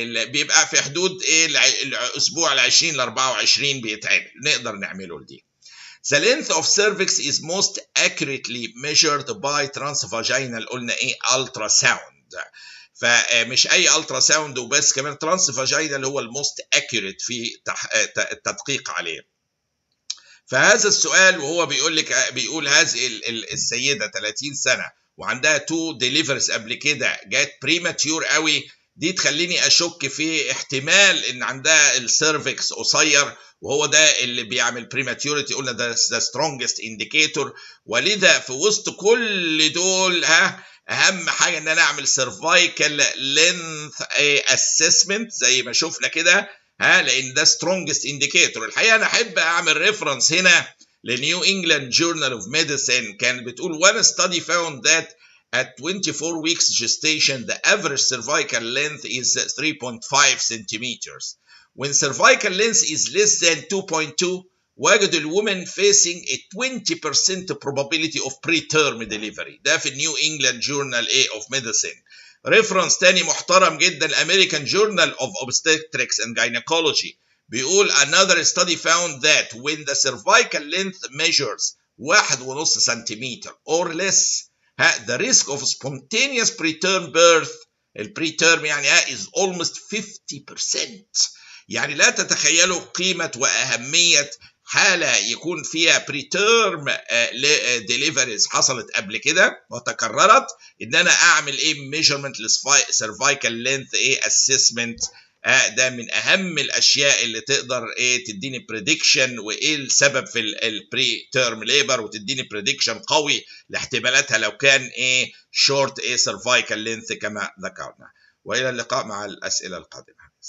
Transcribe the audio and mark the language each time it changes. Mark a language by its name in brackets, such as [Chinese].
[Arabic] بيبقى في حدود ايه الاسبوع ال 20 ل 24 بيتعمل، نقدر نعمله لدي. [English] The length of cervix is most accurately measured by transvaginal قلنا ايه ultrasound. [Arabic] فمش اي ultrasound وبس، كمان transvaginal هو الموست accurate في التدقيق عليه. فهذا السؤال وهو بيقول هذه السيده 30 سنه وعندها 2 deliveries قبل كده جات بريماتيور قوي، دي تخليني اشك في احتمال ان عندها السيرفكس قصير، وهو ده اللي بيعمل بريماتيوريتي. قلنا ده سترونجست انديكيتور. ولذا في وسط كل دول اهم حاجه ان انا اعمل سيرفايكال لينث اسسمنت زي ما شفنا كده، لان ده سترونجست انديكيتور. [English] الحقيقه انا احب اعمل ريفرنس هنا لنيو انجلاند جورنال اوف ميديسين، كانت بتقول one study found that at 24 weeks gestation the average cervical length is 3.5 centimeters. When cervical length is less than 2.2 وجدوا الwomen facing a 20% probability of preterm delivery. [Arabic] ده في النيو انجلاند جورنال of medicine. [English] Reference تاني محترم جدا American Journal of Obstetrics and Gynecology بيقول another study found that when the cervical length measures 1.5 centimetre or less the risk of spontaneous preterm birth البريتيرم يعني is almost 50%. [Arabic] يعني لا تتخيلوا قيمة وأهمية حالة يكون فيها بريتيرم ديليفريز حصلت قبل كده وتكررت، ان انا اعمل ايه ميجرمنت للسيرفايكال لينث اسسمنت. ده من اهم الاشياء اللي تقدر تديني بريدكشن وايه السبب في البري تيرم ليبر، وتديني بريدكشن قوي لاحتمالاتها لو كان شورت سيرفايكال لينث كما ذكرنا. والى اللقاء مع الاسئله القادمه.